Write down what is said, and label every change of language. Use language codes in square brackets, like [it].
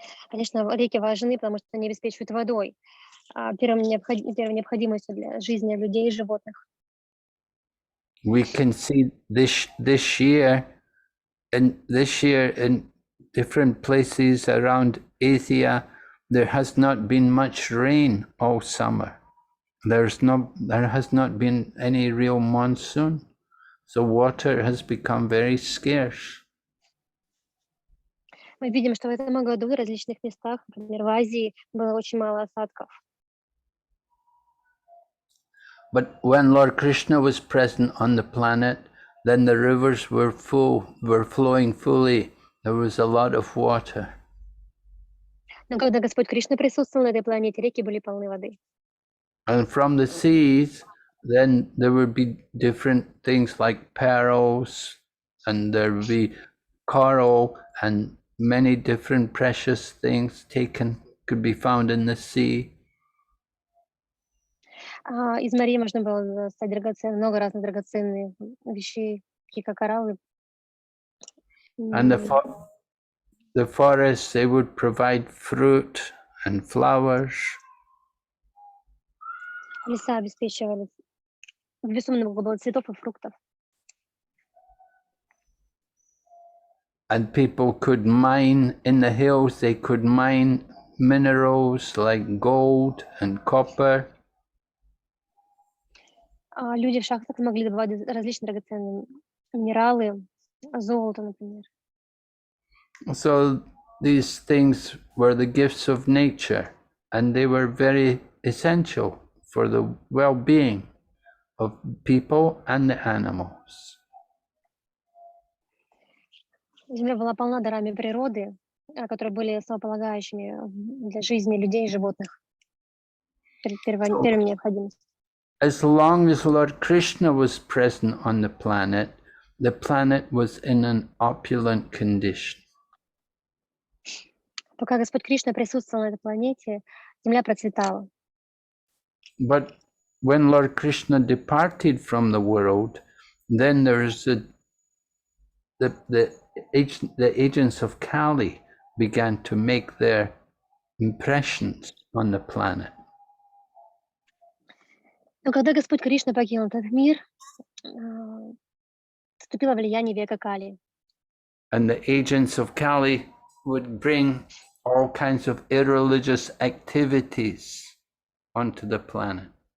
[ru] Конечно, реки важны, потому что они обеспечивают водой, первой необходимостью для жизни людей и животных. [en] We can see this year in different places around Asia, there has not been much rain all summer. There has not been any real monsoon, so water has become very scarce. [ru] Мы видим, что в этом году в различных местах, например, в Азии, было очень мало осадков. [en] But when Lord Krishna was present on the planet, then the rivers were flowing fully. There was a lot of water. [ru] Но когда Господь Кришна присутствовал на этой планете, реки были полны воды. [en] And from the seas, then there would be different things like pearls, and there would be coral, and many different precious things could be found in the sea. [ru] Из морей можно было достать много разных драгоценных вещей, такие как кораллы. [en] And the forests, they would provide fruit and flowers. [ru] Леса обеспечивали безумно много было цветов и фруктов. [en] And people could mine in the hills, they could mine minerals like gold and copper. [ru] Люди в шахтах могли добывать различные драгоценные минералы, золото, например. [en] So these things were the gifts of nature, and they were very essential for the well-being of people and the animals. [ru] Земля была полна дарами природы, которые были основополагающими для жизни людей и животных. Первой необходимостью. [en] As long as Lord Krishna was present on the planet was in an opulent condition. [ru] Пока Господь Кришна присутствовал на этой планете, Земля процветала. [en] But when Lord Krishna departed from the world, then there's the agents of Kali began to make their impressions on the planet. [ru] Но когда Господь Кришна покинул этот мир, вступило влияние века Кали. [en] And the agents of Kali would bring all kinds of irreligious activities onto the planet.